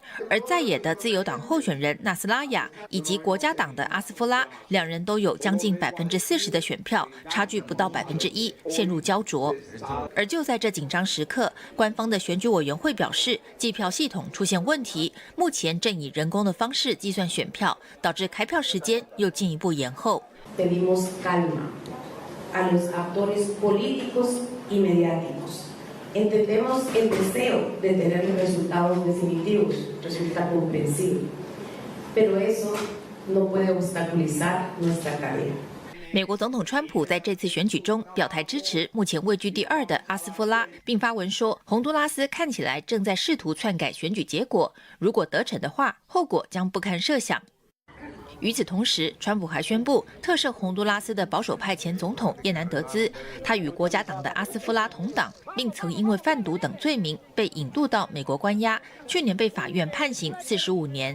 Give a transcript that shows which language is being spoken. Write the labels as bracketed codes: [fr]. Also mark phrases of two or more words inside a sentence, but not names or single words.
[zh] 而在野的自由党候选人纳斯拉亚以及国家党的阿斯夫拉，两人都有将近40%的选票，差距不到1%，陷入焦灼。而就在这紧张时刻，官方的选举委员会表示，计票系统出现问题，目前正以人工的方式计算选票，导致开票时间又进一步延后。 [es] Pedimos calma a los actores políticos y mediáticos. Entendemos el deseo de tener resultados definitivos, resulta comprensible, pero eso no puede obstaculizar nuestra tarea. [zh] 美国总统川普在这次选举中表态支持目前位居第2的阿斯夫拉，并发文说，洪都拉斯看起来正在试图篡改选举结果，如果得逞的话，后果将不堪设想。与此同时，川普还宣布特赦洪都拉斯的保守派前总统叶南德兹，他与国家党的阿斯夫拉同党，并曾因为贩毒等罪名被引渡到美国关押，去年被法院判刑45年。